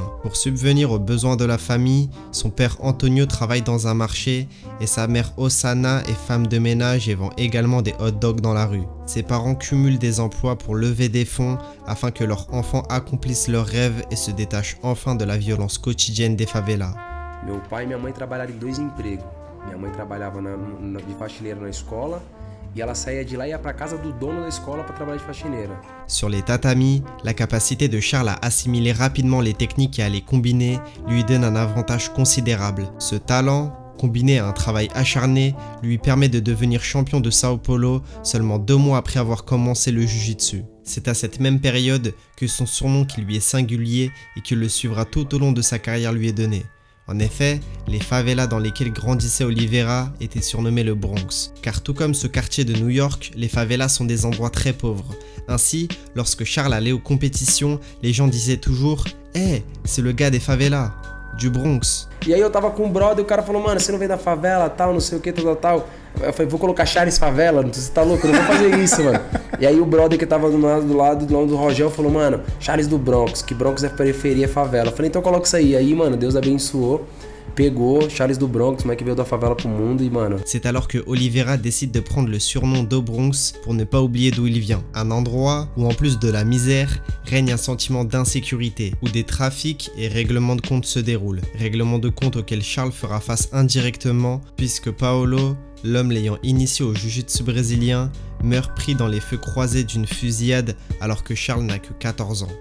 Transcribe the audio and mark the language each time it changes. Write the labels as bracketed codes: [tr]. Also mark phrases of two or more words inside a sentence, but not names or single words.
[fr] Pour subvenir aux besoins de la famille, son père Antonio travaille dans un marché et sa mère Osana est femme de ménage et vend également des hot dogs dans la rue. Ses parents cumulent des emplois pour lever des fonds afin que leurs enfants accomplissent leurs rêves et se détachent enfin de la violence quotidienne des favelas. [pt] Meu pai e minha mãe trabalharam em 2 empregos. Minha mãe trabalhava de faxineira na escola e ela saía de lá e ia para casa do dono da escola para trabalhar de faxineira. [fr] Sur les tatamis, la capacité de Charles à assimiler rapidement les techniques et à les combiner lui donne un avantage considérable. Ce talent, combiné à un travail acharné, lui permet de devenir champion de Sao Paulo seulement 2 mois après avoir commencé le jiu-jitsu. C'est à cette même période que son surnom qui lui est singulier et qui le suivra tout au long de sa carrière lui est donné. En effet, les favelas dans lesquelles grandissait Oliveira étaient surnommés le Bronx, car tout comme ce quartier de New York, les favelas sont des endroits très pauvres. Ainsi, lorsque Charles allait aux compétitions, les gens disaient toujours « Hey, c'est le gars des favelas, du Bronx ». [pt] E aí eu tava com um brother e o cara falou, mano, você não veio da favela, tal, não sei o que, tal. Eu falei, vou colocar Charles Favela, você tá louco, eu não vou fazer isso, mano. E aí o brother que tava do lado do Rogel falou, mano, Charles do Bronx, que Bronx é periferia, é favela. Eu falei, então coloca isso aí. Aí, mano, Deus abençoou. Pegou Charles do Bronx, [fr] mec qui [pt] veio da favela pro mundo e mano. [fr] C'est alors que Oliveira décide de prendre le surnom do Bronx pour ne pas oublier d'où il vient. Un endroit où en plus de la misère, règne un sentiment d'insécurité, où des trafics et règlements de compte se déroulent. Règlements de compte auxquels Charles fera face indirectement puisque Paolo, l'homme l'ayant initié au jiu-jitsu brésilien, meurt pris dans les feux croisés d'une fusillade alors que Charles n'a que 14 ans.